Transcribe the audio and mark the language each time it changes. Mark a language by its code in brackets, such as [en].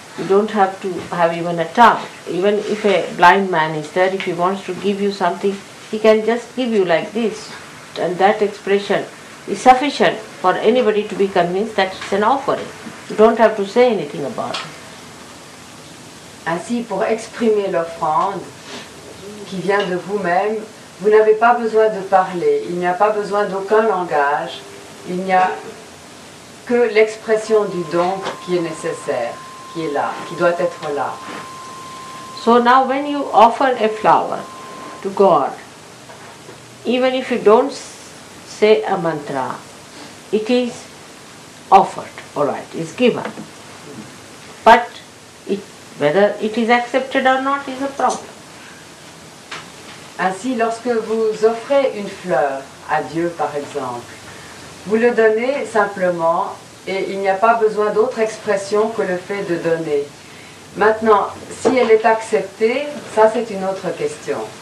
[en] You don't have to have even a tongue. Even if a blind man is there, if he wants to give you something, he can just give you like this. And that expression is sufficient for anybody to be convinced that it's an offering. You don't have to say anything about it. [fr] Ainsi, pour exprimer l'offrande qui vient de vous-même, vous n'avez pas besoin de parler, il n'y a pas besoin d'aucun langage, il n'y a que l'expression du don qui est nécessaire, qui est là, qui doit être là. [en] So now when you offer a flower to God, even if you don't say a mantra, it is offered, alright, is given. But whether it is accepted or not is a problem. [fr] Ainsi, lorsque vous offrez une fleur à Dieu, par exemple, vous le donnez simplement et il n'y a pas besoin d'autre expression que le fait de donner. Maintenant, si elle est acceptée, ça c'est une autre question.